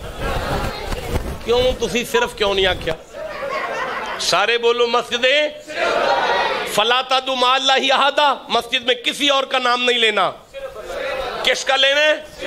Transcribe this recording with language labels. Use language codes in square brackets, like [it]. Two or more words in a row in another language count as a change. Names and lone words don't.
[pa] کیوں تسی صرف کیوں نہیں آکھیا؟ [ur] سارے بولو مسجدیں. [ar] فَلَا تَدْعُوا مَعَ اللَّهِ أَحَدًا, [ur] مسجد میں کسی اور کا نام نہیں لینا. کس کا لینا ہے؟